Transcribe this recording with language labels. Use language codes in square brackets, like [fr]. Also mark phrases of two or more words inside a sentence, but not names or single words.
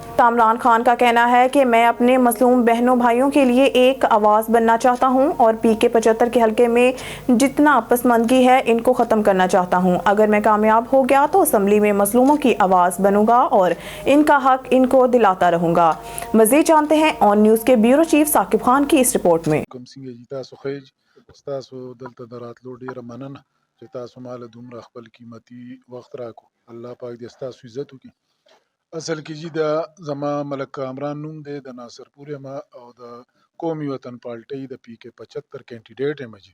[ur] کامران خان کا کہنا ہے کہ میں اپنے مظلوم بہنوں بھائیوں کے لیے ایک آواز بننا چاہتا ہوں اور PK 75 کے حلقے میں جتنا پسماندگی ہے ان کو ختم کرنا چاہتا ہوں. اگر میں کامیاب ہو گیا تو اسمبلی میں مظلوموں کی آواز بنوں گا اور ان کا حق ان کو دلاتا رہوں گا. مزید جانتے ہیں آن نیوز کے بیورو چیف ثاقب خان کی اس رپورٹ میں. [ps] دلته دراتلو ډیره مننه چې تاسو مال دومره خپل قیمتي وخت راکو. الله پاک دې تاسو عزت وکړي. اصل کې جی دا زما ملک کامران نوم دی، د ناصرپور یم او د قومي وطن پارټۍ د PK 75 کینډیډیټ یم جی.